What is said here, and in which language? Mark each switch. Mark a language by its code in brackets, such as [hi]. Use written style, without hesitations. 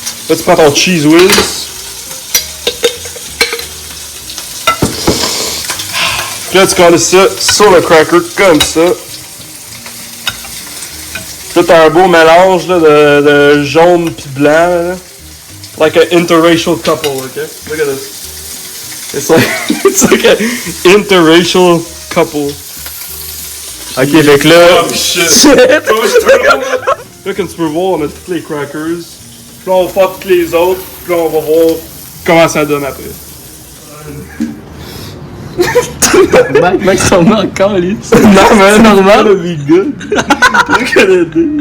[fr] Là, tu prends ton cheese whiz. Puis là, tu colles ça sur le cracker, comme ça. Là, t'as un beau mélange là, de jaune pis blanc, là. [en] Like an interracial couple, okay? Look at this. It's like an interracial couple. [fr] Ok, fait que là. [en] Oh shit! [fr] Là, comme tu peux voir, on a toutes les crackers. Puis là, on va faire toutes les autres. Puis là, on va voir comment ça donne après. Mec, ça me encore, lui. Non, mais c'est normal. [en] It's gonna be good. Look at it, dude.